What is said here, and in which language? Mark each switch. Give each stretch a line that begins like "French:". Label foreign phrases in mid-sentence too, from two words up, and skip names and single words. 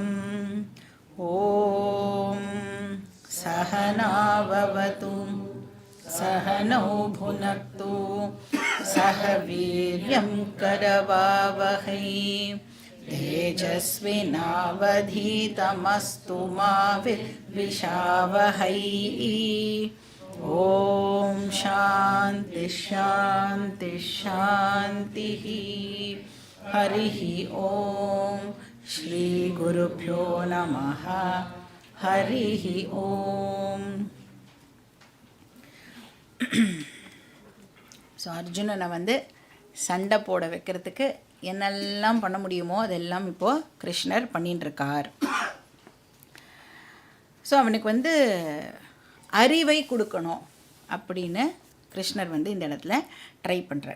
Sanskrit: ॐ सहनाववतु सहनौ भुनक्तु सह वीर्यं करवावहै तेजस्विनावधीतमस्तु मा विद्विषावहै। ॐ शान्ति शान्ति शान्तिः। हरिः ॐ श्रीगुरुभ्यो नमः। हरिः ॐ।
Tamil: ஸோ அர்ஜுனனை வந்து சண்டை போட வைக்கிறதுக்கு என்னெல்லாம் பண்ண முடியுமோ அதெல்லாம் இப்போது கிருஷ்ணர் பண்ணிட்டுருக்கார். ஸோ அவனுக்கு வந்து அறிவை கொடுக்கணும் அப்படின்னு கிருஷ்ணர் வந்து இந்த இடத்துல ட்ரை பண்ணுறார்.